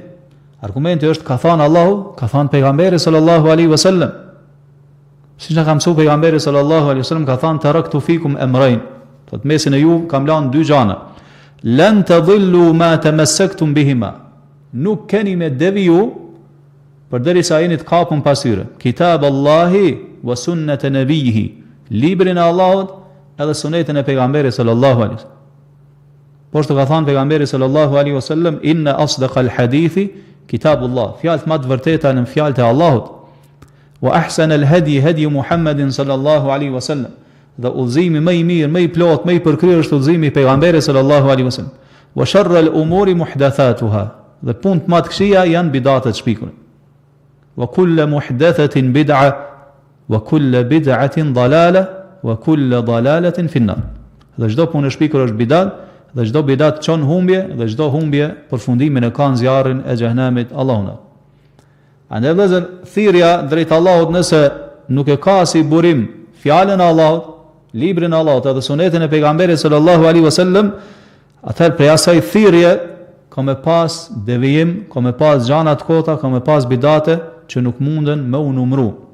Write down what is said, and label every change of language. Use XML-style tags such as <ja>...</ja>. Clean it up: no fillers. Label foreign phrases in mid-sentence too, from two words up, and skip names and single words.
<sq>Argumenti është ka thënë Allahu, ka thënë pejgamberi</sq> <ar>صلى الله عليه وسلم.</ar> <sq>Siç na ka mësuar pejgamberi</sq> <ar>صلى الله عليه وسلم,</ar> <sq>ka thënë</sq> <ar>تركت فيكم أمرين.</ar> <sq>Thotë mesin e ju kam lënë dy gjëra.</sq> <ar>لن تضلوا ما تمسكتم بهما.</ar> <sq>Nuk keni me deviju përderisa jeni të kapur pas tyre.</sq> <ar>كتاب الله وسنة نبيه,</ar> <sq>librin e Allahut edhe sunetin e pejgamberit</sq> <ar>صلى الله عليه وسلم.</ar> <sq>Por të ka thënë pejgamberi</sq> <ar>صلى الله عليه وسلم, إن أصدق الحديث كتاب الله,</ar> <sq>fjalët më të vërteta në fjalët e Allahut.</sq> <ar>وأحسن الهدي هدي محمد صلى الله عليه وسلم,</ar> <sq>dhe udhëzimi më i mirë, më i plot, më i përkryer është udhëzimi i pejgamberit</sq> <ar>صلى الله عليه وسلم. وشر الأمور محدثاتها,</ar> <sq>dhe punë më të këqija janë bidatet shpikura.</sq> <ar>وكل محدثة بدعة وكل بدعة ضلالة وكل ضلالة في النار.</ar> <sq>Dhe çdo punë e shpikur është bidat, dhe çdo bidat çon humbje, dhe çdo humbje përfundimin e ka në zjarrin e xhehenamit. Allahu na. Andaj vëllezër, thirrja drejt Allahut nëse nuk e ka si burim fjalën e Allahut, librin e Allahut edhe sunetin e pejgamberit</sq> <ar>صلى الله عليه وسلم,</ar> <sq>atëherë prej asaj thirrje ka me pas devijim, ka me pas gjana të kota, ka me pas bidate që nuk munden me u numru.</sq>